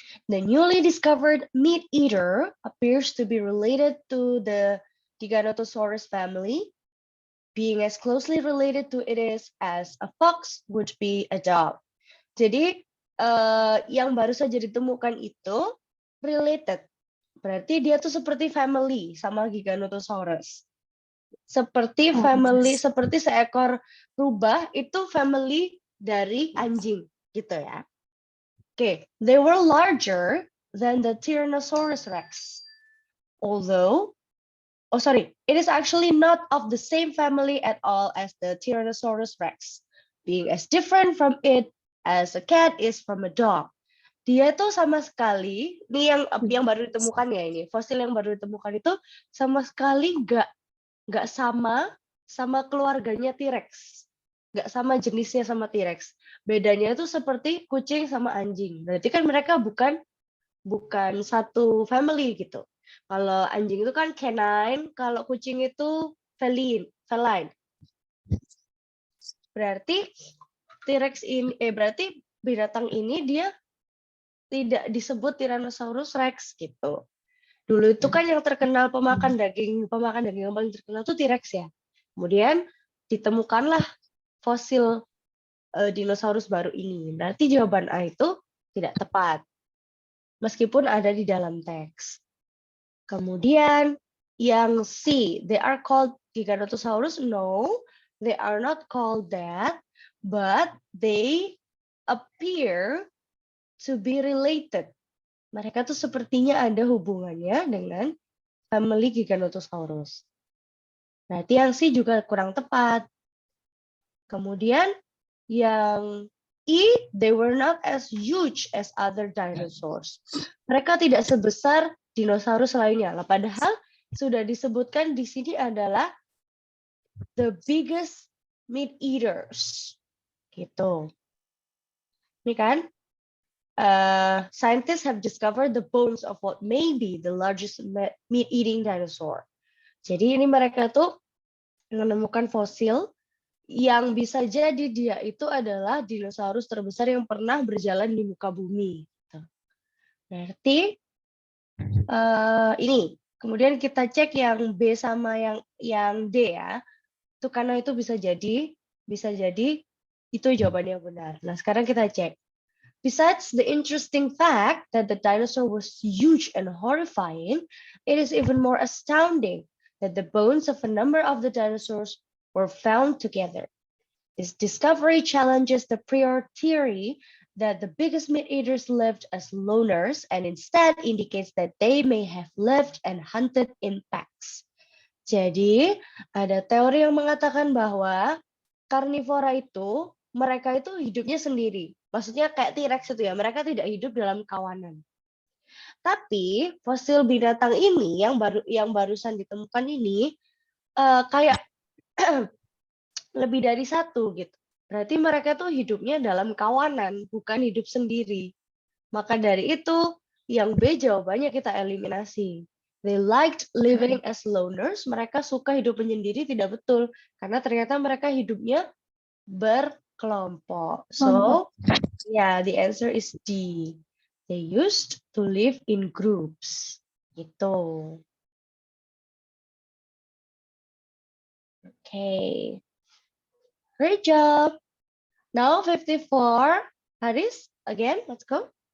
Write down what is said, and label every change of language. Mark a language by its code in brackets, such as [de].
[en] The newly discovered meat eater appears to be related to the Giganotosaurus family, being as closely related to it as a fox would be a dog. [id] Jadi yang baru saja ditemukan itu related. Berarti dia tuh seperti family sama Giganotosaurus. Seperti family, seperti seekor rubah itu family dari anjing gitu ya. [en] Okay, they were larger than the Tyrannosaurus Rex. Although, it is actually not of the same family at all as the Tyrannosaurus Rex, being as different from it as a cat is from a dog. [id] Dia tuh sama sekali, ini yang baru ditemukan ya ini, fosil yang baru ditemukan itu sama sekali nggak sama keluarganya T-Rex. Nggak sama jenisnya sama T-Rex. Bedanya itu seperti kucing sama anjing. Berarti kan mereka bukan satu family gitu. Kalau anjing itu kan canine, kalau kucing itu feline. Berarti T-Rex ini berarti binatang ini dia tidak disebut Tyrannosaurus Rex gitu. Dulu itu kan yang terkenal pemakan daging yang paling terkenal itu T-Rex ya. Kemudian ditemukanlah fosil dinosaurus baru ini. Berarti jawaban A itu tidak tepat. Meskipun ada di dalam teks. Kemudian yang C, [en] they are called Giganotosaurus. No, they are not called that, but they appear to be related. [id] Mereka tuh sepertinya ada hubungannya dengan family Giganotosaurus. Berarti yang C juga kurang tepat. Kemudian yang E, [en] they were not as huge as other dinosaurs. [id] Mereka tidak sebesar dinosaurus lainnya. Lah, padahal sudah disebutkan di sini adalah [en] the biggest meat eaters. [id] Gitu. Ini kan? [en] Scientists have discovered the bones of what may be the largest meat-eating dinosaur. [id] Jadi ini mereka tuh menemukan fosil yang bisa jadi dia itu adalah dinosaurus terbesar yang pernah berjalan di muka bumi. Berarti ini. Kemudian kita cek yang B sama yang D ya. Itu karena itu bisa jadi itu jawabannya yang benar. Nah, sekarang kita cek. [en] Besides the interesting fact that the dinosaur was huge and horrifying, it is even more astounding that the bones of a number of the dinosaurs were found together. This discovery challenges the prior theory that the biggest meat-eaters lived as loners and instead indicates that they may have lived and hunted in packs. [id] Jadi, ada teori yang mengatakan bahwa karnivora itu, mereka itu hidupnya sendiri. Maksudnya kayak T-Rex itu ya, mereka tidak hidup dalam kawanan. Tapi fosil binatang ini yang barusan ditemukan ini kayak lebih dari satu gitu. Berarti mereka tuh hidupnya dalam kawanan, bukan hidup sendiri. Maka dari itu yang B jawabannya kita eliminasi. [en] They liked living as loners. [id] Mereka suka hidup menyendiri, tidak betul. Karena ternyata mereka hidupnya berkelompok. [en] So, yeah, the answer is D. They used to live in groups. [id] Gitu. [en] Okay. Great job. Now 54. Haris, again, let's go.